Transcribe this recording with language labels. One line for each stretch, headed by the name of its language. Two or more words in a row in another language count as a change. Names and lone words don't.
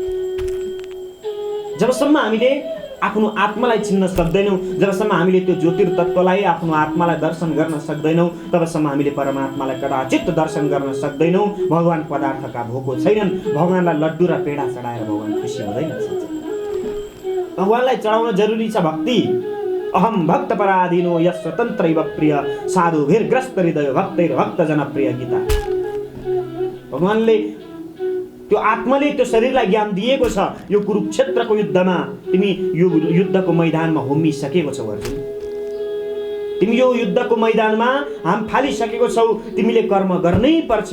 Nepali: जबसम्म हामीले आफ्नो आत्मालाई चिन्न सक्दैनौँ, जबसम्म हामीले त्यो ज्योतिर्तत्त्वलाई आफ्नो आत्मालाई दर्शन गर्न सक्दैनौँ, तबसम्म हामीले परमात्मालाई कदाचित दर्शन गर्न सक्दैनौँ। भगवान पदार्थका भोको छैनन्। भगवानलाई लड्डु र पेडा चढाएर भगवान खुसी हुँदैन। भगवानलाई चढाउन जरुरी छ भक्ति।
Sanskrit: अहम भक्त पराधीनो यस स्वतन्त्रैव प्रिय साधुभिर्ग्रस्त हृदय भक्तैर भक्त जनप्रिय गीता।
Nepali: भगवानले त्यो आत्माले त्यो शरीरलाई ज्ञान दिएको छ। यो कुरुक्षेत्रको युद्धमा तिमी यो युद्धको मैदानमा होमिसकेको छौ अर्जुन। तिमी यो युद्धको मैदानमा हाम फालिसकेको छौ। तिमीले कर्म गर्नै पर्छ।